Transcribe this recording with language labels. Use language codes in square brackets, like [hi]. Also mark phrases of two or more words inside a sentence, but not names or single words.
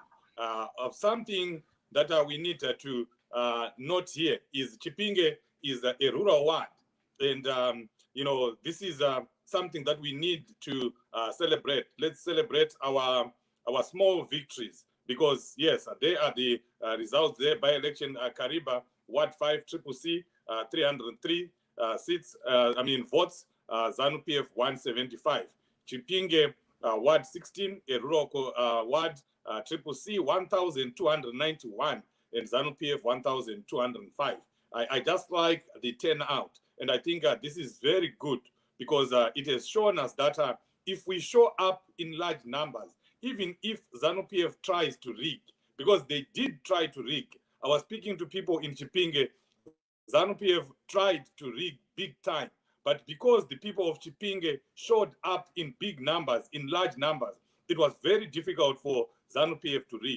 [en] Of something that we need to note here is Chipinge is a rural ward, and you know, this is something that we need to celebrate. Let's celebrate our small victories, because yes, they are the results there. By election Kariba, Ward 5, Triple C, 303 seats. Votes. Zanu Pf 175. Chipinge, Ward 16, a rural ward. Triple C 1,291, and Zanu Pf 1,205. I just like the turnout. And I think this is very good, because it has shown us that if we show up in large numbers, even if Zanu Pf tries to rig, because they did try to rig. I was speaking to people in Chipinge. Zanu Pf tried to rig big time, but because the people of Chipinge showed up in big numbers, in large numbers, it was very difficult for Zanu Pf to rig.